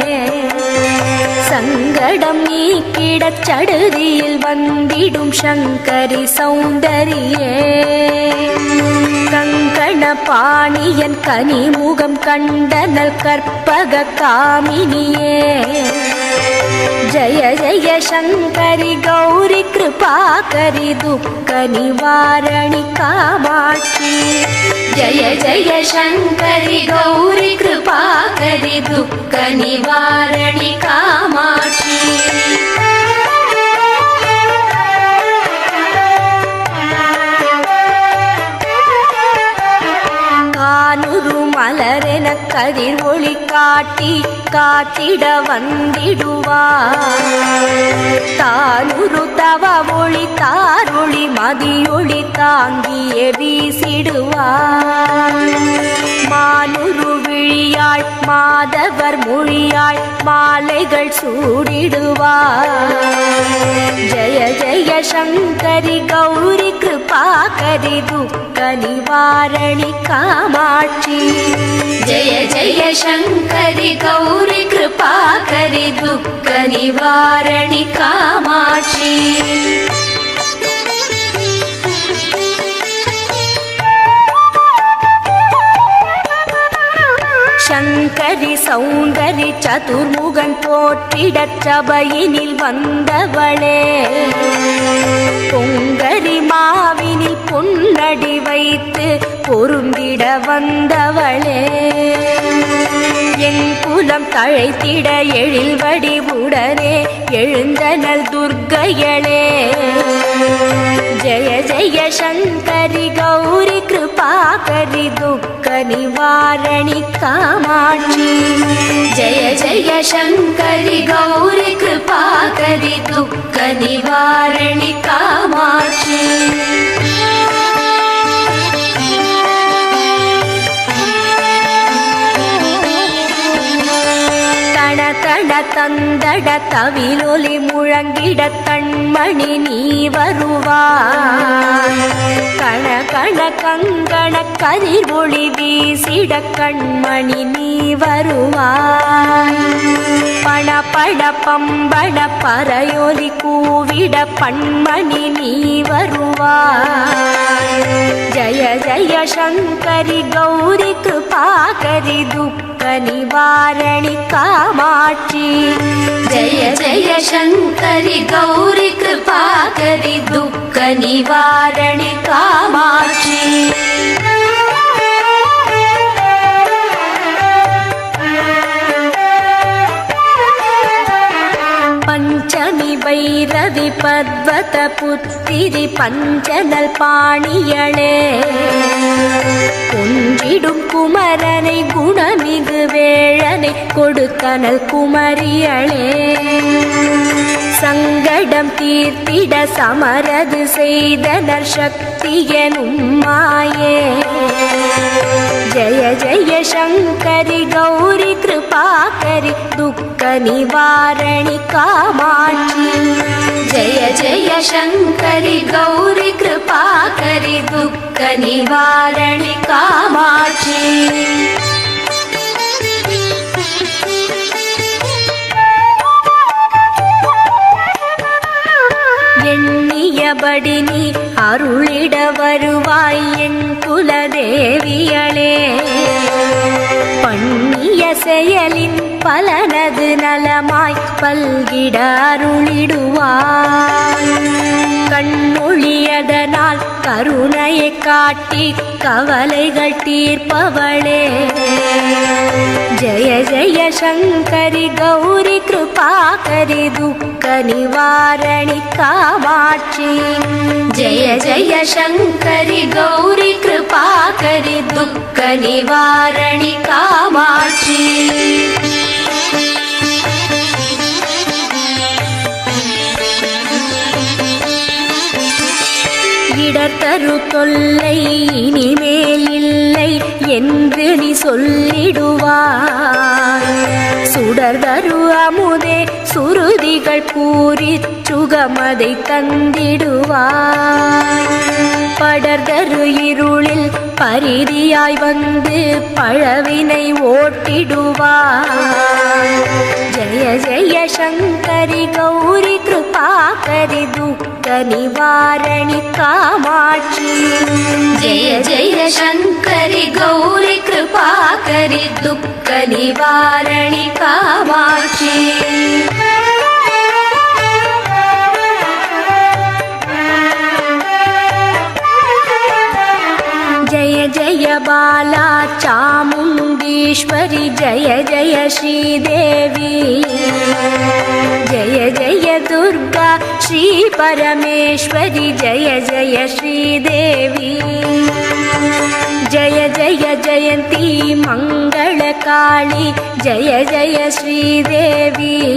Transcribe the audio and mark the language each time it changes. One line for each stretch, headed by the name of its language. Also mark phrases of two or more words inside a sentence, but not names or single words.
Tamil: சங்கடம் நீக்கிடச் சடுதியில் வந்திடும் சங்கரி சௌந்தரியே கங்கண பாணியன் கனிமுகம் கண்டனல் கற்பக காமினியே
Sanskrit: जय जय शंकरी गौरी कृपा करी दुख निवारणी कामाक्षी जय जय शङ्करि गौरि कृपाकरि दुःख निवारणि कामाक्षि
Tamil: மலரென கதிர் ஒளி காட்டி காத்திட வந்திடுவார் தானுரு தவ ஒளி தாரொளி மதியொளி தாங்கிய வீசிடுவார் மானுரு விழியாள் மாதவர் மொழியாள் மாலைகள் சூடிடுவார்
Sanskrit: जय जय शङ्करि गौरि कृपाकरि दुःख निवारणि कामाक्षि जय जय शङ्करि गौरि कृपाकरि दुःख निवारणि कामाक्षि
Tamil: சங்கரி சௌந்தரி சதுர்முகன் போற்றிடச் சபையினில் வந்தவளே பொங்கரி மாவினில் பொன்னடி வைத்து பொருந்திட வந்தவளே என் குலம் தழைத்திட எழில் வடிவுடனே எழுந்தனல் துர்க்கையளே
Sanskrit: जय जय शङ्करि गौरि कृपाकरि दुःख निवारणि कामाक्षि जय जय शङ्करि गौरि कृपाकरि दुःख निवारणि कामाक्षि
Tamil: தட தந்தட தவிலொலி முழங்கிட கண்மணி நீ வருவாய் கண கண கங்கண கதிர் ஒளி வீசிட கண்மணி நீ வருவாய் பண பட பம்பட பறையொலி கூவிட பண்மணி நீ வருவாய்
Sanskrit: जय जय शङ्करि गौरि कृपाकरि दुःख निवारणि कामाक्षि जय जय शङ्करि गौरि कृपाकरि दुःख निवारणि कामाक्षि
Tamil: பஞ்சமி பைரவி பர்வத புத்திரி பஞ்சனல் பாணியளே குன்றிடும் குமரனை குணமிகு வேழனை கொடுத்தனல் குமரியளே சங்கடம் தீர்த்திட சமரது செய்தனர் சக்தியனும் மாயே
Sanskrit: जय जय शङ्करि गौरि कृपाकरि दुःख निवारणि कामाक्षि जय जय शङ्करि गौरि कृपाकरि दुःख निवारणि कामाक्षि
Tamil: எண்ணியபடி நீ அருளிட வருவாய் என் குலதேவியளே பண்ணிய செயலின் பலனது நலமாய் பல்கிட அருளிடுவாய் கண்ணொழியதனால் கருணையை காட்டி கவலைகள் தீர்ப்பவளே
Sanskrit: जय जय शङ्करि गौरि कृपाकरि दुःख निवारणि कामाक्षि जय जय शङ्करि गौरि कृपाकरि दुःख निवारणि कामाक्षि
Tamil: இடர்தரு தொல்லை இனிமேல் இல்லை என்று நீ சொல்லிடுவாய் சுடர்தரு அமுதே சுருதிகள் கூறி சுகமதை தந்திடுவாய் படர்தரு இருளில் பரிதியாய் வந்து பழவினை ஓட்டிடுவாய்
Sanskrit: जय जय शङ्करि गौरि कृपाकरि दुःख निवारणि कामाक्षि जय जय शङ्करि गौरि कृपाकरि दुःख निवारणि कामाक्षि जय जय जय बाला चामुण्डीश्वरि जय जय श्रीदेवी जय जय दुर्गा श्री परमेश्वरि जय जय श्रीदेवी जय जय जयन्ती मङ्गलकाली जय जय श्रीदेवी